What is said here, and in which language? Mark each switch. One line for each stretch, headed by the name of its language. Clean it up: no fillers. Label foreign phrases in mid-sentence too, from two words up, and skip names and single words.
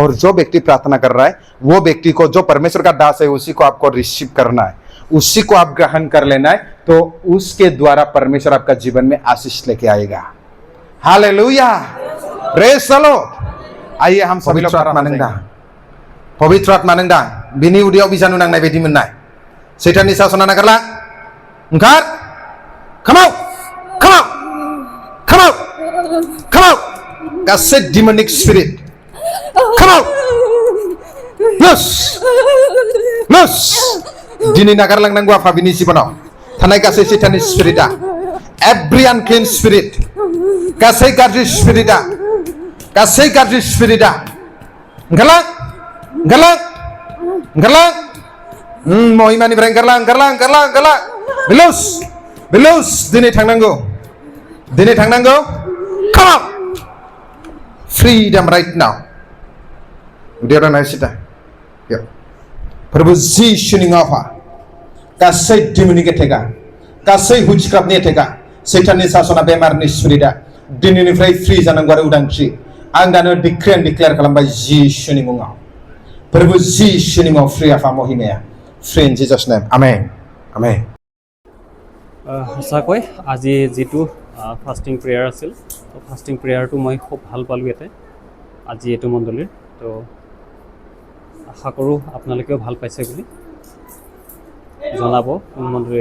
Hindi: और जो व्यक्ति प्रार्थना कर रहा है वो व्यक्ति को, जो परमेश्वर का दास है, उसी को आपको रिसीव करना है, उसी को आप ग्रहण कर लेना है, तो उसके द्वारा परमेश्वर आपका जीवन में आशीष लेके आएगा।
English: Hallelujah. Praise the Lord.
Hindi: आइए हम सभी लोग प्रार्थना मानेंगे।
Bodo: पवित्र आत्मा नंदा बिनि उदैयाव बिजानु नांनाय बायदि मोननाय सैताननि सासना नागारला, ओंखार,
English: come out, come out, come out, come out, गासै demonic spirit, come out, loose, loose,
Bodo: दिनै नागारलांनांगौ आफा बिनि जिबनाव थानाय गासै सैताननि स्पिरिटआ,
English: every unclean spirit,
Bodo: गासै गाज्रि स्पिरिटआ, गासै गाज्रि स्पिरिटआ ओंखारलां, ओंखारलां, ओंखारलां, महिमानिफ्राय ओंखारलां, ओंखारलां, ओंखारलां, ओंखारलां, बिलुस, बिलुस, दिनै थांनांगौ, दिनै थांनांगौ,
English: come out, freedom right now।
Bodo: उदैयाव दांनाय सिदा, प्रभु जिसुनि नामाव गासै
English: demonic attack,
Bodo: गासै
English: witchcraft attack,
Bodo: सैताननि सासना बेमारनि स्पिरिटआ दिनैनिफ्राय फ्रि जानांगौ आरो उदांस्रि। आं दानो
English: decree and declare
Bodo: खालामबाय जिसुनि मुङाव, प्रभु जिसुनि मुङाव फ्रि आफा महिमाया,
English: free in Jesus name,
Bodo: आमेन, आमेन।
Assamese: সঁচাকৈ আজি যিটো
English: fasting prayer
Assamese: আছিল, তো
English: fasting prayer
Assamese: মই খুব ভাল পালোঁ ইয়াতে আজি এইটো মণ্ডলীৰ। তো আশা কৰোঁ আপোনালোকেও ভাল পাইছে বুলি জনাব কোন মণ্ডলীৰ।